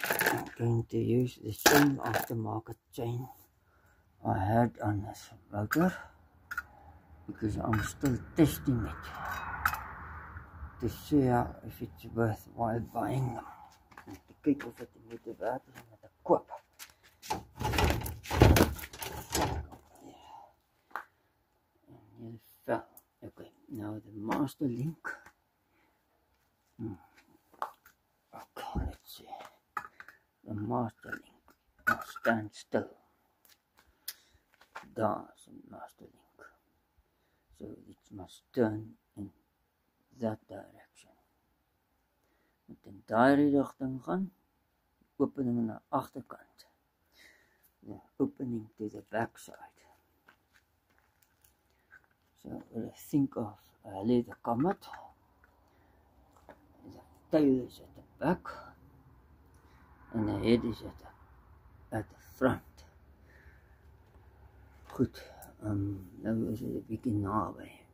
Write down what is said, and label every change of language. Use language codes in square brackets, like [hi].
[en] I'm going to use the same aftermarket chain I had on this motor because I'm still testing it to see if it's worthwhile buying them. [af] To kyk of dit moeite werd is om te koop. [en] Okay, now the master link. Okay, let's see. The master link must stand still. That's the master link. So it must turn in that direction. [af] Moet in daai rigting gaan. Opening aan die agterkant. [en] The opening to the back side. So think of a leather comet. The tail is at the back. And the head is at the front. [af] Goed, nou is dit 'n bietjie naby.